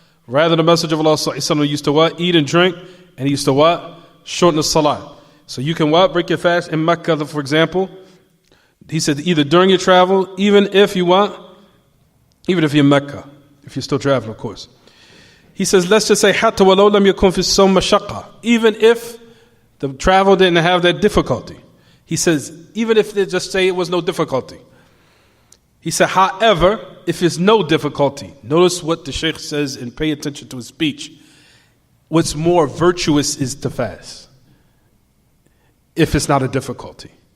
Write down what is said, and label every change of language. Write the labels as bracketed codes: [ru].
[en] Rather the message of Allah used to what? Eat and drink, and he used to what? Shorten the salah. So you can what? Break your fast in Mecca, for example. He said either during your travel, even if you what? Even if you're in Mecca, if you're still traveling, of course. He says, let's just say, [ar] حَتَّى وَلَوْ لَمْ يَكُنْ فِي الصَّوْمِ مَشَقَّةٌ. [en] Even if the travel didn't have that difficulty. He says, even if they just say it was no difficulty. He said, however, if it's no difficulty, notice what the Shaykh says and pay attention to his speech. What's more virtuous is to fast. If it's not a difficulty.